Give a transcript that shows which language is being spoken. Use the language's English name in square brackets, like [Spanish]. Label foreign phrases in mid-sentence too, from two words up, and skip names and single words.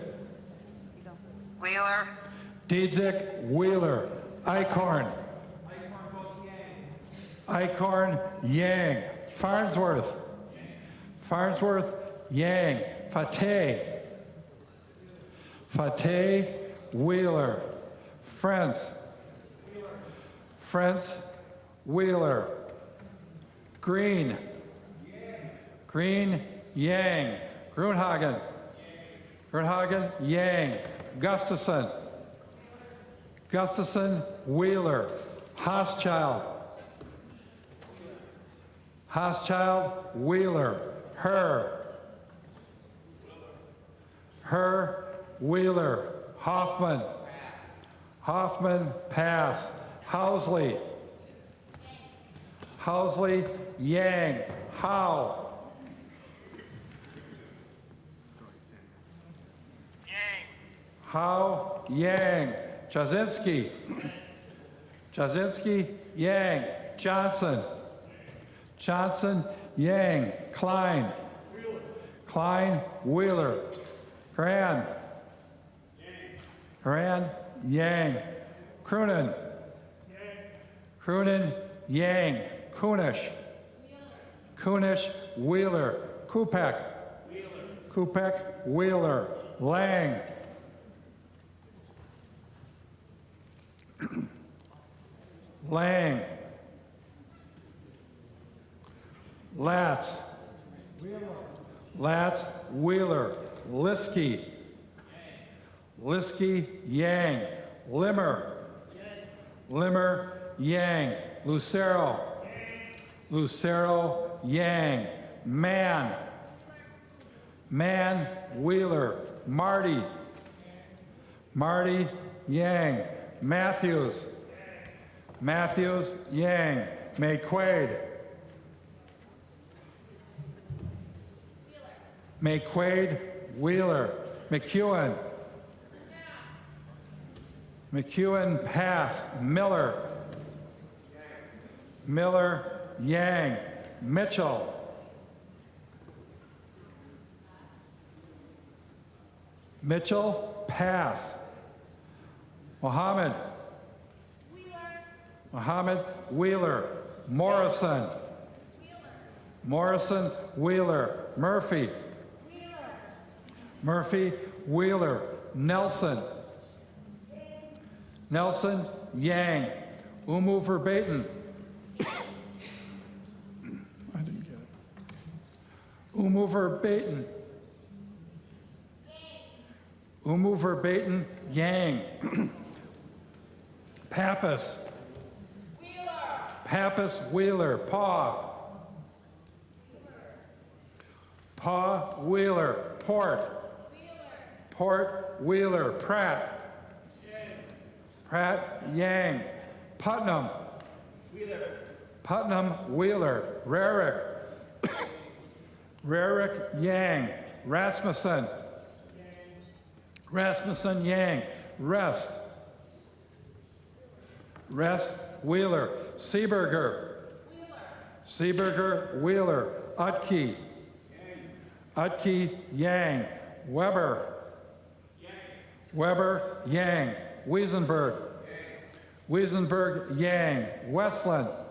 [English] Wheeler. Diedzik, Wheeler. Eichhorn. Eichhorn, Yang. Farnsworth. Farnsworth, Yang. Fateh. Fateh, Wheeler. Frentz. Frentz, Wheeler. Green. Green, Yang. Grunhagen. Grunhagen, Yang. Gustafson. Gustafson, Wheeler. Hauschild. Hauschild, Wheeler. Herr. Herr, Wheeler. Hoffman. Hoffman, pass. Housley. Housley, Yang. Howe. Howe, Yang. Jasinski. Jasinski, Yang. Johnson. Johnson, Yang. Klein. Klein, Wheeler. Gran. Gran, Yang. Croonin. Croonin, Yang. Kunish. Kunish, Wheeler. Kupek. Kupek, Wheeler. Lang. Lang. Latz. Latz, Wheeler. Liskey. Liskey, Yang. Limmer. Limmer, Yang. Lucero. Lucero, Yang. Mann. Mann, Wheeler. Marty. Marty, Yang. Matthews. Matthews, Yang. McQuaid. McQuaid, Wheeler. McEwen. McEwen, pass. Miller. Miller, Yang. Mitchell. Mitchell, pass. Mohammed. Mohammed, Wheeler. Morrison. Morrison, Wheeler. Murphy. Murphy, Wheeler. Nelson. Nelson, Yang. Umu Verbatim. I didn't get it. Umuver Baton. Umuver Baton Yang. Pappas. Pappas Wheeler. Paw. Paw Wheeler. Port. Port Wheeler. Pratt. Pratt Yang. Putnam. Putnam Wheeler. Rarick. Rarick Yang. Rasmussen. Rasmussen Yang. Rest. Rest Wheeler. Seeberger. Seeberger Wheeler. Utke. Utke Yang. Weber. Weber Yang. Wiesenberg. Wiesenberg Yang. Westland.